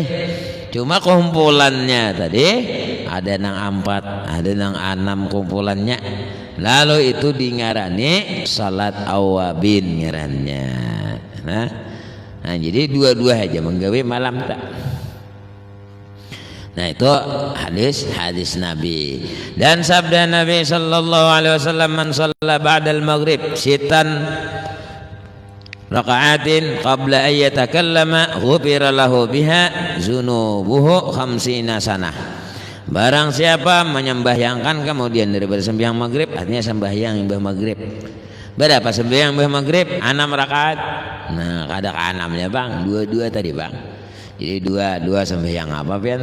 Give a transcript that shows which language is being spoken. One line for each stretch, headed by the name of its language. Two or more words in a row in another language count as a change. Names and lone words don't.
Banjar: Cuma kumpulannya tadi ada nang 4, ada nang 6 kumpulannya. Lalu itu dingarani salat awabin ngarannya. Nah, jadi 2-2 aja menggawe malam tak. Nah, itu hadis Nabi.
Indonesian: Dan sabda Nabi
Arabic: صلى الله عليه وسلم، من صلى بعد المغرب ست ركعات قبل أن يتكلم غفر له بها ذنوبه ٥٠ سنة.
Indonesian: Barang siapa menyembahyangkan kemudian daripada sembahyang maghrib, artinya sembahyang imbah maghrib.
Banjar: Berapa sembahyang imbah maghrib? 6 rakaat. Nah, kada ke 6-nya bang, 2-2 tadi bang. Jadi 2 sembahyang apa pian?